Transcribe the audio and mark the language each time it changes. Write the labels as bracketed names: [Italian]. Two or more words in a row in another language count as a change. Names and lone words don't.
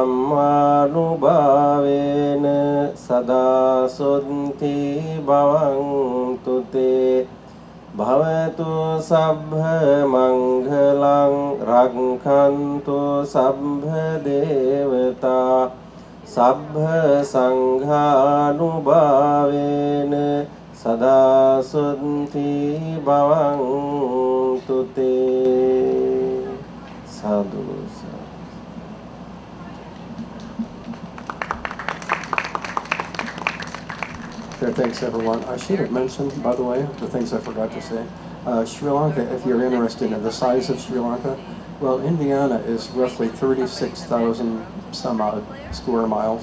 [Pali] dhammanubhavena sada sudhi bhavantu te bhavatu sabbha mangalang rakhantu sabbha devata sabbha sanghanubhavena sada sudhi bhavantu te. Sadhu. [English] Okay, thanks everyone. I should have mentioned, by the way, the things I forgot to say. Sri Lanka, if you're interested in the size of Sri Lanka, well, Indiana is roughly 36,000 some odd square miles.